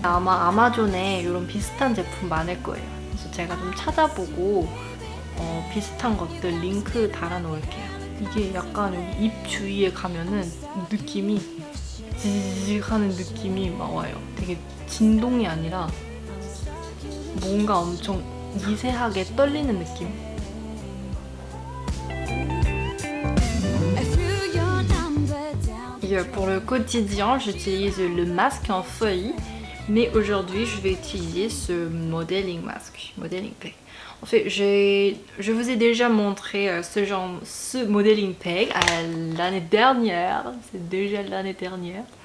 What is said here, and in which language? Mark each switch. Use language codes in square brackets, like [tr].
[ko] 아마 아마존에 이런 비슷한 제품 많을 거예요. 그래서 제가 좀 찾아보고 비슷한 것들 링크 달아놓을게요. 이게 약간 여기 입 주위에 가면은 느낌이 지직 하는 느낌이 막 와요. 되게 진동이 아니라 뭔가 엄청 미세하게 떨리는 느낌. I threw your number down. [fr] Et pour le quotidien, j'utilise le masque en feuille, mais aujourd'hui je vais utiliser ce modeling mask, modeling pack. En fait, je vous ai déjà montré ce modeling pack l'année dernière, c'est déjà l'année dernière.